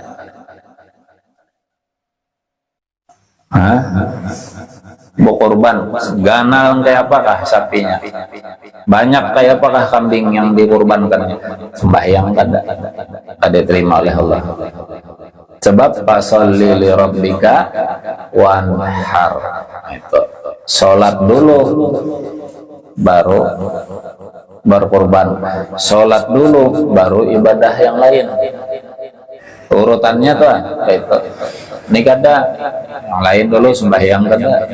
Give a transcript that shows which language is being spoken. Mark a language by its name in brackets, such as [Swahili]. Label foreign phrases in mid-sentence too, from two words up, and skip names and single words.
[Banjar] Berkorban ganal kayak apakah sapinya, banyak kayak apakah kambing yang dikorbankannya, sembahyang kada diterima oleh Allah. [Arabic] Sebab fasolli li rabbika wanhar, [Indonesian] itu sholat dulu baru berkorban, sholat dulu baru ibadah yang lain. Urutannya tuh itu. [Banjar] Ini kada yang lain dulu, sembahyang kada.